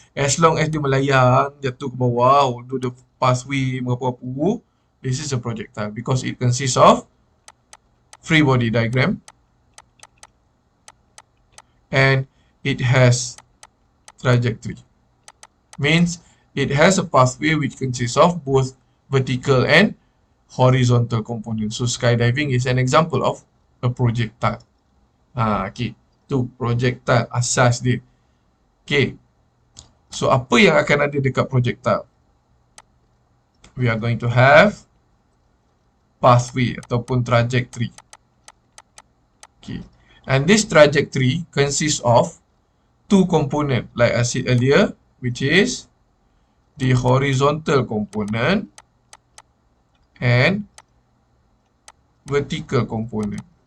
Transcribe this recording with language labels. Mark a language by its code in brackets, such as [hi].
[en] As long as [ms] dia melayang, jatuh ke bawah, [en] do the pathway, [ms] mengapu-apu, [en] this is a projectile because it consists of free body diagram and it has trajectory. Means it has a pathway which consists of both vertical and horizontal component. So skydiving is an example of a projectile. [ms] Okay. Tu projectile asas dia. Okay. So apa yang akan ada dekat projectile? [en] We are going to have pathway [ms] ataupun [en] trajectory. Okay. And this trajectory consists of two components like I said earlier, which is the horizontal component and vertical component.